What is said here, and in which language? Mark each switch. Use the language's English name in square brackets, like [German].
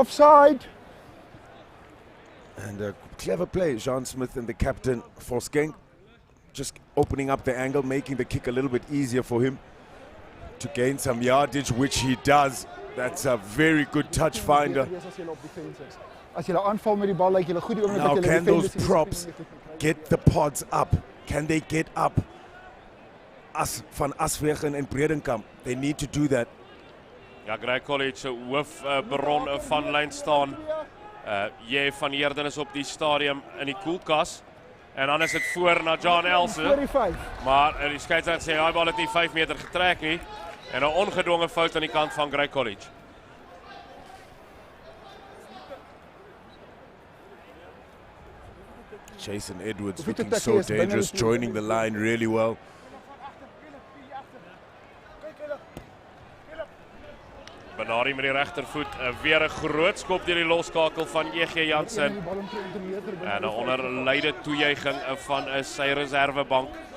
[English] offside. And a clever play, John Smith and the captain for Skenk. Just opening up the angle, making the kick a little bit easier for him to gain some yardage, which he does. That's a very good touch finder. [Afrikaans] As jy aanval met die bal, lyk jy goed die oomblik dat [English] Now [Afrikaans] jy [English] can those props get the pods up? Can they get up? Van Aswegen en Bredenkamp, they need to do that. [Afrikaans] Ja, Grey College se hoofbron van lyn staan. Jy van Heerden is op die stadium in die koelkas. En dan is dit voor na John Else. Maar die skeieregter sê hy bal het nie 5 meter getrek nie. En 'n ongedwonge fout aan die kant van Grey College. [English] Jason Edwards looking so dangerous, joining the line really well. [Afrikaans] Benardi met die regtervoet, weer 'n groot skop deur die loskakel van EG Jansen. En 'n onderleide toejuiging van sy reservebank.